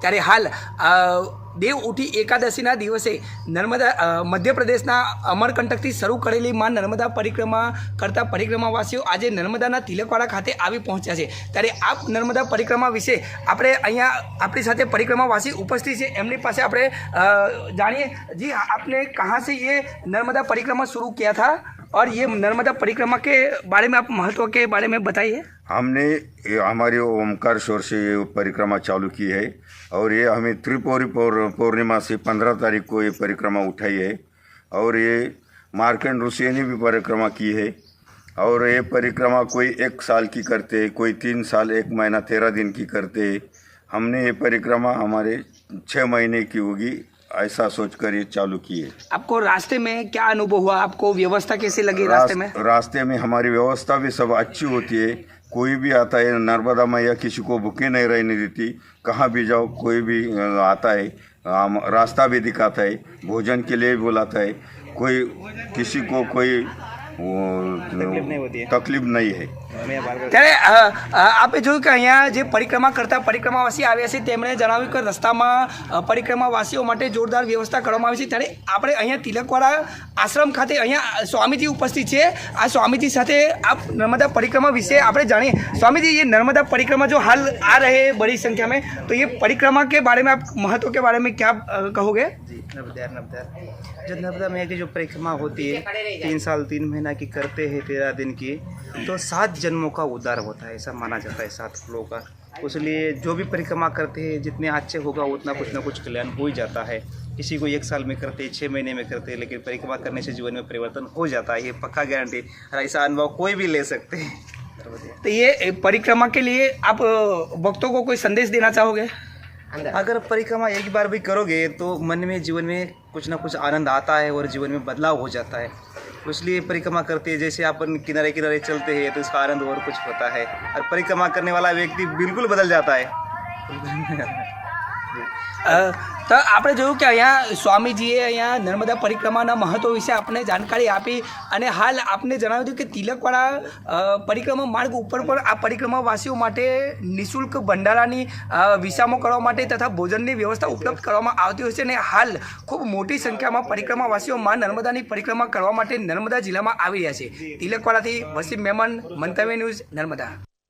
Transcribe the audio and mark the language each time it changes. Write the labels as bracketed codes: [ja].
[gu] ત્યારે હાલ દેવઉઠી એકાદશીના દિવસે મધ્યપ્રદેશના અમરકંટકથી શરૂ કરેલી માં નર્મદા પરિક્રમા કરતા પરિક્રમાવાસીઓ આજે નર્મદાના તિલકવાડા ખાતે આવી પહોંચ્યા છે। ત્યારે આ નર્મદા પરિક્રમા વિશે આપણે અહીંયા આપણી સાથે પરિક્રમાવાસી ઉપસ્થિત છે, એમની પાસે આપણે જાણીએ। [hi] જી, आपने कहाँ से ये नर्मदा परिक्रमा शुरू किया था और ये नर्मदा परिक्रमा के बारे में आप महत्व के बारे में बताइए। हमने हमारे ओमकारेश्वर से ये परिक्रमा चालू की है और ये हमें त्रिपुरी पूर्णिमा से 15 तारीख को ये परिक्रमा उठाई है और ये मार्कंड ऋषि ने भी परिक्रमा की है और ये परिक्रमा कोई 1 साल की करते, कोई 3 साल 1 महीना 13 दिन की करते। हमने ये परिक्रमा हमारे 6 महीने की होगी ऐसा सोचकर ये चालू किए। आपको रास्ते में क्या अनुभव हुआ? आपको व्यवस्था कैसी लगी रास्ते में? रास्ते में हमारी व्यवस्था भी सब अच्छी होती है। कोई भी आता है, नर्मदा मैया किसी को भूखे नहीं रहने देती। कहाँ भी जाओ कोई भी आता है, रास्ता भी दिखाता है, भोजन के लिए भी बुलाता है। कोई किसी को कोई तकलीफ नहीं है। [gu] ત્યારે આપણે જોયું કે અહીંયા જે પરિક્રમા કરતા પરિક્રમાવાસી આવ્યા છે તેમણે જણાવ્યું કે રસ્તામાં પરિક્રમાવાસીઓ માટે જોરદાર વ્યવસ્થા કરવામાં આવી છે। ત્યારે આપણે અહીંયા તિલકવાડા આશ્રમ ખાતે અહીંયા સ્વામીજી ઉપસ્થિત છે। આ સ્વામીજી સાથે આપ नर्मदा परिक्रमा विषय આપણે जानिए। [hi] स्वामी जी, ये नर्मदा परिक्रमा जो हाल आ रहे हैं बड़ी संख्या में, तो ये परिक्रमा के बारे में आप महत्व के बारे में क्या कहोगे? नर्मदा जो नर्मदा मैया की जो परिक्रमा होती है 3 साल 3 महीना की करते हैं 13 दिन की, तो 7 जन्मों का उद्धार होता है ऐसा माना जाता है 7 लोगों का। इसलिए जो भी परिक्रमा करते हैं जितने अच्छे होगा उतना कुछ ना कुछ कल्याण हो ही जाता है। किसी को 1 साल में करते 6 महीने में करते, लेकिन परिक्रमा करने से जीवन में परिवर्तन हो जाता है, ये पक्का गारंटी। और ऐसा अनुभव कोई भी ले सकते हैं। तो ये परिक्रमा के लिए आप भक्तों को कोई संदेश देना चाहोगे? अगर परिक्रमा एक बार भी करोगे तो मन में जीवन में कुछ ना कुछ आनंद आता है और जीवन में बदलाव हो जाता है। इसलिए परिक्रमा करते हैं, जैसे अपन किनारे किनारे चलते हैं तो इसका आनंद और कुछ होता है और परिक्रमा करने वाला व्यक्ति बिल्कुल बदल जाता है। [gu] તો આપણે જોયું કે અહીંયા સ્વામીજીએ અહીંયા નર્મદા પરિક્રમાના મહત્વ વિશે આપણે જાણકારી આપી અને હાલ આપને જણાવ્યું હતું કે તિલકવાડા પરિક્રમા માર્ગ ઉપર પણ આ પરિક્રમાવાસીઓ માટે નિઃશુલ્ક ભંડારાની વિસામો કરવા માટે તથા ભોજનની વ્યવસ્થા ઉપલબ્ધ કરવામાં આવતી હોય છે અને હાલ ખૂબ મોટી સંખ્યામાં પરિક્રમાવાસીઓ માં નર્મદાની પરિક્રમા કરવા માટે નર્મદા જિલ્લામાં આવી રહ્યા છે। તિલકવાડાથી વસીમ મેમન, મંતવ્ય ન્યૂઝ, નર્મદા।